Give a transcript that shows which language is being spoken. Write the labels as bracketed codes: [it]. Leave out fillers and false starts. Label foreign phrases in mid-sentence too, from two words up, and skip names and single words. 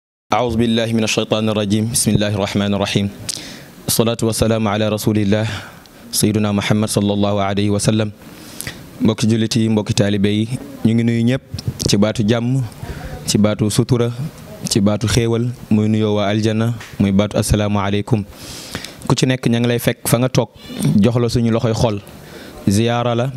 [ar] أعوذ بالله من الشيطان الرجيم بسم الله الرحمن الرحيم الصلاة والسلام على رسول الله سيدنا محمد صلى الله عليه وسلم [wo] mbokki jullit yi mbokki taalibe yi ñu ngi nuyu ñëpp ci baatu jàmm ci baatu sutura ci baatu xéewal muy nuyoo waa aljanna muy baatu asalaamaaleykum ku ci nekk ña ngi lay fekk fa nga toog jox la suñu loxoy xol ziyaara la